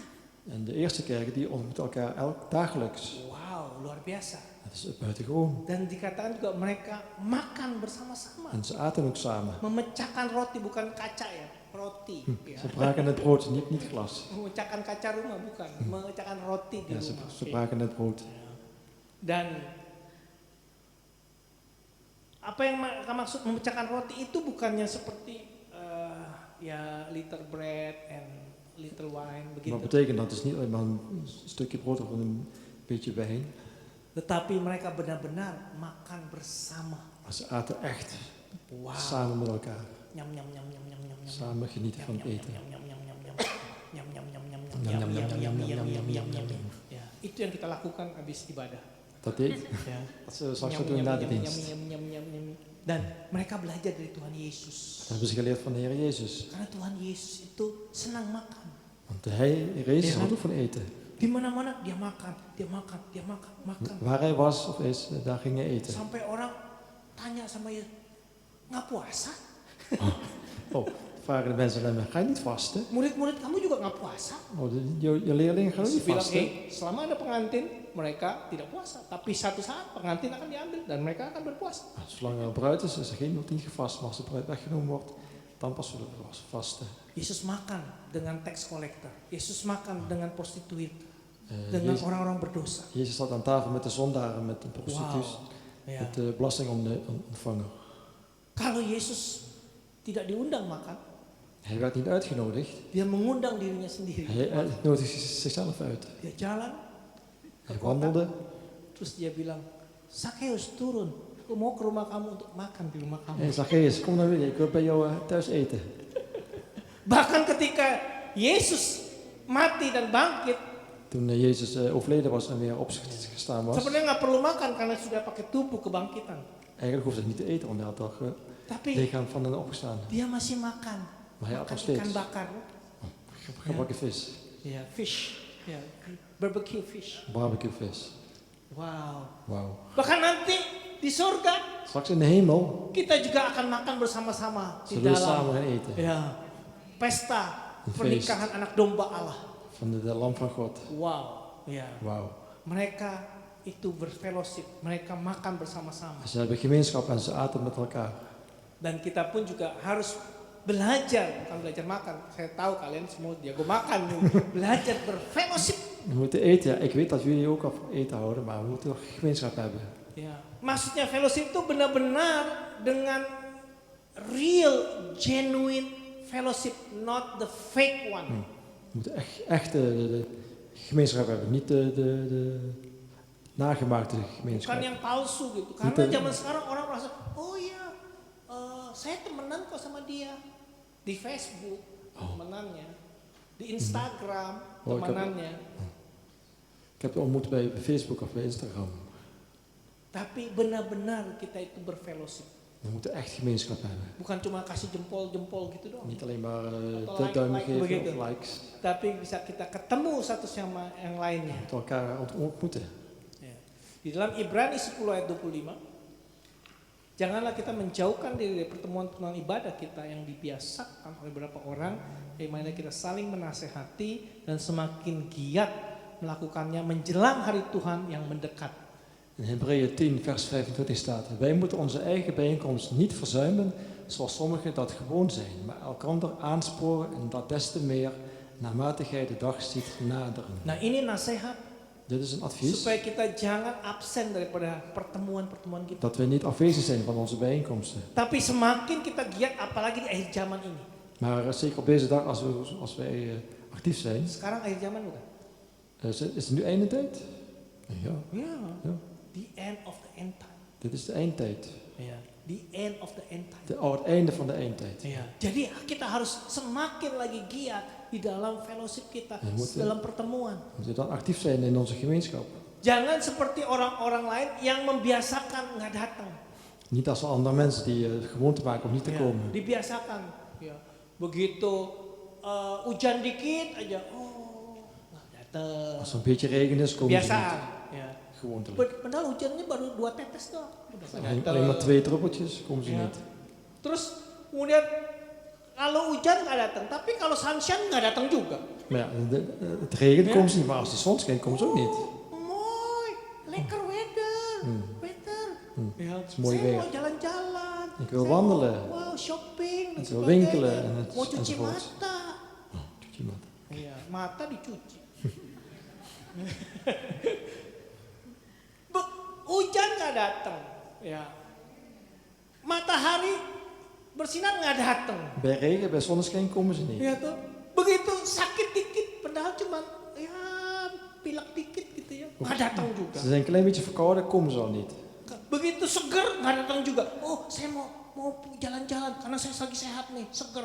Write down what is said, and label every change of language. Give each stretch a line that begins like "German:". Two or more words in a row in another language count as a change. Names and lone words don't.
Dutch: En de eerste kerken die ontmoeten elkaar dagelijks.
Indonesian: Wow, luar biasa.
Dutch: Dat is buitengewoon.
Indonesian: Dan dikatakan juga mereka makan bersama-sama.
Dutch: En ze aten ook samen.
Indonesian: Memecahkan roti bukan kaca ya. roti. Ya.
Dutch: Ze braken het brood, niet glas.
Indonesian: Memecahkan kaca rumah bukan, memecahkan roti di
Dutch: Ja, ze
Indonesian: rumah.
Dutch: braken het brood.
Indonesian: Dan apa yang maksud memecahkan roti itu bukannya seperti ya
English: little bread and little wine
Indonesian: begitu.
Dutch: Wat betekent dat? Het is niet alleen maar een stukje brood of een beetje wijn.
Indonesian: Tetapi mereka benar-benar makan bersama.
Dutch: Maar ze aten echt Wow. samen met elkaar. Nyam nyam nyam nyam nyam nyam nyam. Samen genieten van het eten. Nyam nyam nyam nyam nyam. Nyam nyam nyam nyam nyam.
Indonesian: Ya, itu yang kita lakukan habis ibadah.
Dutch: Dat deed.
Indonesian: Ya.
Dutch: Dat ze straks wat doen na de dienst.
Indonesian: Dan mereka belajar dari Tuhan Yesus.
Dutch: Dat hebben ze geleerd van de Heer Jezus.
Indonesian: Karena Tuhan Yesus itu senang makan.
Dutch: Want de Heer Jezus houdt ook van eten.
Indonesian: Di mana-mana dia makan, dia makan, dia makan, makan.
Dutch: Waar hij was of is, daar ging hij eten.
Indonesian: Sampai orang tanya sama Yesus, nggak puasa?
Dutch: Oh, vragen de mensen aan hem, ga je niet vasten?
Indonesian: Murid-murid kamu juga nggak puasa?
Dutch: Oh, je leerlingen gaan ook
Indonesian: Yesus
Dutch: niet
Indonesian: bilang,
Dutch: vasten.
Indonesian: selama ada pengantin, mereka tidak puasa. Tapi satu saat pengantin akan diambil dan mereka akan berpuasa.
Dutch: Zolang er bruid is er geen niet gevast. Maar als de bruid weggenomen wordt, dan pas zullen we vasten.
Indonesian: Yesus makan dengan
English: tax collector.
Indonesian: Yesus makan dengan prostituut. Dengan orang-orang berdosa.
Dutch: Jezus zat aan tafel met de zondaren, met de prostituees,
Indonesian: Ya.
Dutch: met de belastingontvanger.
Indonesian: Kalau Yesus tidak diundang makan,
Dutch: Hij werd niet uitgenodigd.
Indonesian: dia mengundang dirinya sendiri.
Dutch: Hij nodigde zichzelf uit.
Indonesian: Dia jalan,
Dutch: Hij wandelde.
Indonesian: terus dia bilang, Zakheus turun, aku mau ke rumah kamu untuk makan di rumah kamu.
Dutch: Hij zei, Zacchaeus, kom nou weer, ik wil bij jou thuis eten.
Indonesian: Bahkan ketika Yesus mati dan bangkit,
Dutch: Toen Jezus overleden was en weer opgestaan was,
Indonesian: sebenarnya nggak perlu makan karena sudah pakai tubuh kebangkitan.
Dutch: eigenlijk hoefde hij niet te eten, want hij had al
Indonesian: Tapi
Dutch: lichaam van de opgestaan.
Indonesian: dia masih makan.
Dutch: Maar hij had nog
Indonesian: Makan ikan
Dutch: steeds
Indonesian: bakar.
Dutch: gebakken vis,
Indonesian: Ya, fish. Ya,
English: barbecue fish.
Dutch: barbecue vis. Wow. Wauw.
Indonesian: Bahkan nanti di surga
Dutch: Straks in de hemel
Indonesian: kita juga akan makan bersama-sama di
Dutch: zullen we
Indonesian: dalam
Dutch: samen gaan eten.
Indonesian: ya pesta
Dutch: Een feest.
Indonesian: pernikahan anak domba Allah.
Dutch: Van de lam van God.
Indonesian: Wow. Ya.
Dutch: Wauw.
Indonesian: Mereka itu berfellowship, mereka makan bersama-sama.
Dutch: Ze hebben gemeenschap en ze aten met elkaar.
Indonesian: Dan kita pun juga harus belajar, bukan belajar makan. Saya tahu kalian semua jago makan nih. Belajar berfellowship.
Dutch: We moeten eten. Ja, ik weet dat jullie ook van eten houden, maar we moeten toch gemeenschap hebben.
Indonesian: Ya, maksudnya fellowship itu benar-benar dengan
English: real, genuine fellowship, not the fake one.
Dutch: We moeten echt de gemeenschap hebben, niet de nagemaakte gemeenschap.
Indonesian: Bukan yang palsu gitu. Karena zaman sekarang orang merasa, oh iya, saya temenan kok sama dia di Facebook, temenannya, di Instagram, Oh, temenannya.
Dutch: Ik heb het ontmoet bij Facebook of bij Instagram.
Indonesian: Tapi benar-benar kita itu berfellowship.
Dutch: We moeten echt gemeenschap hebben.
Indonesian: Bukan cuma kasih jempol-jempol gitu doang.
Dutch: Niet alleen maar
Indonesian: Atau
Dutch: de duim
Indonesian: like
Dutch: geven
Indonesian: begitu.
Dutch: of likes.
Indonesian: Tapi bisa kita ketemu satu sama yang lainnya.
Dutch: We moeten elkaar ontmoeten.
Indonesian: Ya. Di dalam Ibrani 10 ayat 25, janganlah kita menjauhkan diri dari pertemuan-pertemuan ibadah kita yang dibiasakan oleh beberapa orang, di mana kita saling menasehati dan semakin giat melakukannya menjelang hari Tuhan yang mendekat.
Dutch: In Hebreeën 10 vers 25 staat: wij moeten onze eigen bijeenkomst niet verzuimen, zoals sommigen dat gewoon zijn, maar elkander aansporen en dat des te meer naarmate gij de dag ziet naderen.
Indonesian: Nah, ini nasihat
Dutch: Dit is een advies
Indonesian: supaya kita jangan absen daripada pertemuan-pertemuan kita.
Dutch: dat we niet afwezig zijn van onze bijeenkomsten.
Indonesian: Tapi semakin kita giat, apalagi di akhir zaman ini.
Dutch: Maar zeker op deze dag, als wij actief zijn,
Indonesian: Sekarang akhir zaman bukan?
Dutch: is het nu einde tijd? Ja,
Indonesian: Ya,
Dutch: ja.
English: the end of the end time.
Dutch: Dit is de eindtijd.
Indonesian: Ya,
English: the end of the end time.
Dutch: Het einde van de eindtijd.
Indonesian: Ya, jadi kita harus semakin lagi giat di dalam fellowship kita,
Dutch: Ya, moet-
Indonesian: dalam pertemuan.
Dutch: We moeten dan actief zijn in onze gemeenschap.
Indonesian: Jangan seperti orang-orang lain yang membiasakan nggak datang.
Dutch: Niet als andere mensen die gewoonte maken om niet te
Indonesian: Ya,
Dutch: komen.
Indonesian: dibiasakan. Ya, begitu hujan dikit aja, nggak datang.
Dutch: Als er een beetje regen is, komen ze
Indonesian: Biasaan.
Dutch: niet.
Indonesian: Ya.
Dutch: Gewoontelijk.
Indonesian: Padahal hujannya baru 2 tetes doang. Udah nggak datang.
Dutch: Alleen maar 2 druppeltjes, komen ze
Indonesian: Ya.
Dutch: niet.
Indonesian: Terus kemudian kalau hujan nggak datang, tapi kalau sunshine nggak datang juga.
Dutch: Maar ja, het regent, Ja. komen ze niet. Maar als de zon schijnt, komen ze ook niet. Mooi, lekker weather, Hmm. weather. Hmm.
Indonesian: Ya,
Dutch: is mooi
Indonesian: saya
Dutch: weer.
Indonesian: mau jalan-jalan,
Dutch: Ik wil wandelen.
Indonesian: Wow, shopping dan
Dutch: Ik wil
Indonesian: sebagainya.
Dutch: winkelen en
Indonesian: Mau cuci
Dutch: enzovoort.
Indonesian: mata. Oh, cuci mata. Iya, mata dicuci. Hujan nggak datang, ya. Matahari bersinar nggak datang,
Dutch: Bij regen, bij zonneschijn komen ze niet.
Indonesian: ya tuh. Begitu sakit dikit, padahal cuma ya pilek dikit gitu ya, nggak datang juga. Ze zijn een klein beetje verkouden, komen ze al niet. Begitu seger nggak datang juga. Oh, saya mau jalan-jalan karena saya lagi sehat nih, seger.